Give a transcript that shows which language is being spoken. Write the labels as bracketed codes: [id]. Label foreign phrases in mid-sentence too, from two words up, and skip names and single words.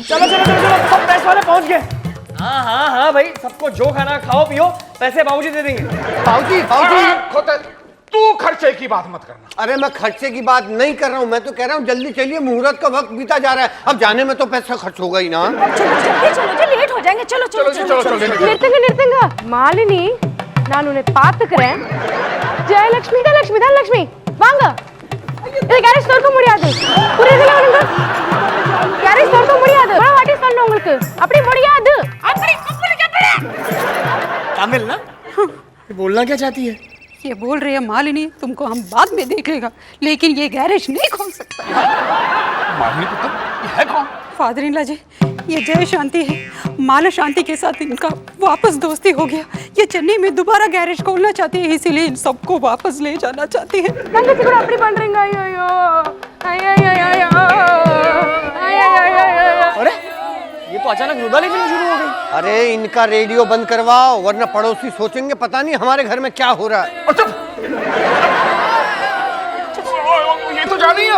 [hi] चलो, सब प्रेस वाले पहुंच गए। हाँ भाई, सबको जो खाना खाओ पियो, पैसे बाबूजी दे देंगे। बाबूजी तू खर्चे की बात मत करना। अरे मैं खर्चे की बात नहीं कर रहा हूँ, मैं तो कह रहा हूँ जल्दी चलिए, मुहूर्त का वक्त बीता जा रहा है, अब जाने में तो पैसा खर्च होगा ही ना। चलो लेट हो जाएंगे, चलो। [ta] நிறுத்துங்க மாலினி, நான் உன்னை பாத்துக்கிறேன். ஜெயலட்சுமி தனலட்சுமி வாங்க. இது கேரேஜ் திறக்க முடியாது, புரியுதுல உங்களுக்கு? கேரேஜ் திறக்க முடியாது, நான் வாட்டி சொல்லணும் உங்களுக்கு, அப்படி முடியாது, அப்படி [hi] तमिल ना? बोलना क्या चाहती है? ये बोल रही है मालिनी, तुमको हम बाद में देखेगा, लेकिन ये गैरेज नहीं खोल सकता। मालनी पुत्र, ये है कौन? फादर-इन-लॉ जी, ये जय शांति है। माला शांति के साथ इनका वापस दोस्ती हो गया। ये चेन्नई में दोबारा गैरेज खोलना चाहती है, इसीलिए इन सबको वापस ले जाना चाहती है। [ta] தங்கச்சி கூட அப்படி பண்றீங்க? ஐயோ [hi] अरे ये तो अचानक रुदाली फिल्म शुरू हो गई। अरे इनका रेडियो बंद करवाओ, वरना पड़ोसी सोचेंगे पता नहीं हमारे घर में क्या हो रहा है। ये तो जानी है।